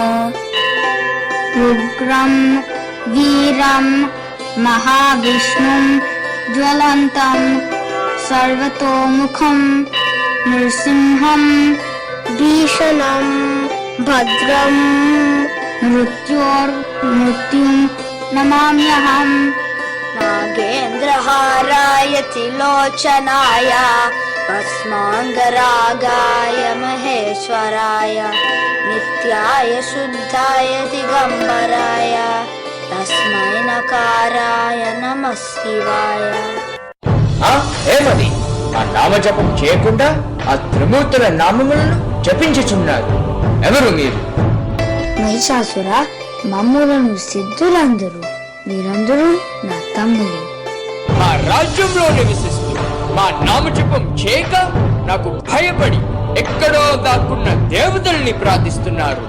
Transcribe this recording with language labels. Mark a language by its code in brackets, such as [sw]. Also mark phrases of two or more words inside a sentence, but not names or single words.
[sa] ఉగ్రం వీరం మహావిష్ణుం జ్వలంతం సర్వతోముఖం నృసింహం భీషణం భద్రం మృత్యుం నమామ్యహం. नागेन्द्रहाराय त्रिलोचनाय भस्माङ्गरागाय महेश्वराय नित्याय शुद्धाय दिगम्बराय तस्मै नकाराय नमः शिवाय. [te] ఏమది ఆ నామజపం చేయకుండా ఆ త్రిమూర్తుల నామములను జపించుచున్నారు. ఎవరు మీరు? మహిషాసుర, మమ్ములను సిద్ధులందరూ మీరందరూ నా తమ్ములు. మా రాజ్యంలో నివసిస్తూ మా నామజపం చేయక నాకు భయపడి ఎక్కడో దాక్కున్న దేవతల్ని ప్రార్థిస్తున్నారు.